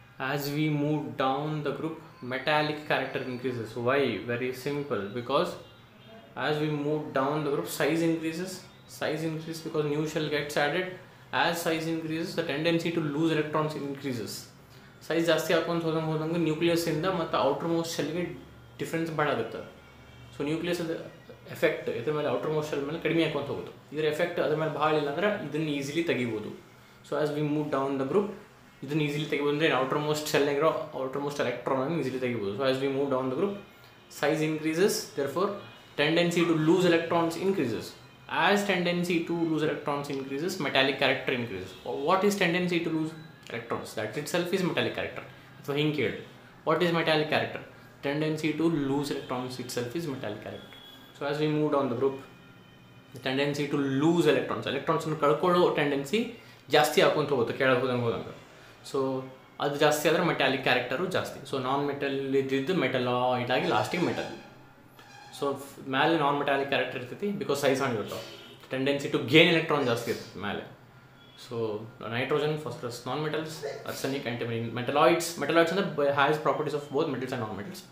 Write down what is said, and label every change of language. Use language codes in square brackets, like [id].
[en] As we move down the group, metallic character increases. Why? Very simple. Because as we move down the group, size increases because new shell gets added. As size increases, the tendency to lose electrons increases. [kn] Size ಜಾಸ್ತಿ ಹಾಕೊಂಡು ಹೋದಂಗೆ nucleus ಇಂದ ಮತ್ತು outer most ಶೆಲ್ಗೆ difference ಭಾಳ ಆಗುತ್ತೆ. So nucleus effect ಇದ್ರ ಮೇಲೆ outer most shell ಮೇಲೆ ಕಡಿಮೆ ಹಾಕೊಂತ ಹೋಗೋದು. ಇದರ ಎಫೆಕ್ಟ್ ಅದ್ರ ಮೇಲೆ ಭಾಳ ಇಲ್ಲ ಅಂದ್ರೆ ಇದನ್ನು ಈಸಿಲಿ ತೆಗಿಬೋದು. [en] so as we move down the group [kn] ಇದನ್ನು ಈಸಿಲಿ ತೆಗಿಬೋದು. ಅಂದರೆ outer most ಶೆಲ್ನಾಗಿರೋ outer most electron easily ತೆಗಿಬೋದು. [en] So as we move down the group size increases, therefore tendency to lose electrons increases. As tendency to lose electrons increases, metallic character increases. What is tendency to lose electrons? That itself is metallic character. So [kn] hinge ಕೇಳಿ, [en] what is metallic character? Tendency to lose electrons itself is metallic character. So as we move down the group, the tendency to lose electrons [kn] ಅನ್ನು ಕಳ್ಕೊಳ್ಳೋ tendency ಜಾಸ್ತಿ ಹಾಕೊಂತ ಹೋಗುತ್ತೆ ಕೆಳಗೆ ಹೋದಂಗೆ. So ಅದು ಜಾಸ್ತಿ ಆದರೆ ಮೆಟಾಲಿಕ್ ಕ್ಯಾರೆಕ್ಟರು ಜಾಸ್ತಿ. ಸೊ ನಾನ್ ಮೆಟಲ್ ಇದ್ದಿದ್ದು ಮೆಟಲಾಯ್ಡ್ ಆಗಿ ಲಾಸ್ಟಿಗೆ ಮೆಟಲ್. ಸೊ ಮೇಲೆ ನಾನ್ ಮೆಟಾಲಿಕ್ ಕ್ಯಾರೆಕ್ಟರ್ ಇರ್ತೈತಿ ಬಿಕಾಸ್ ಸೈಜ್ ಇರ್ತಾವೆ. [en] tendency to gain electron [kn] ಜಾಸ್ತಿ ಇರ್ತೈತಿ ಮೇಲೆ. So nitrogen, phosphorus non metals, arsenic, antimony metalloids ಅಂದರೆ [en] Has properties of both metals and non metals.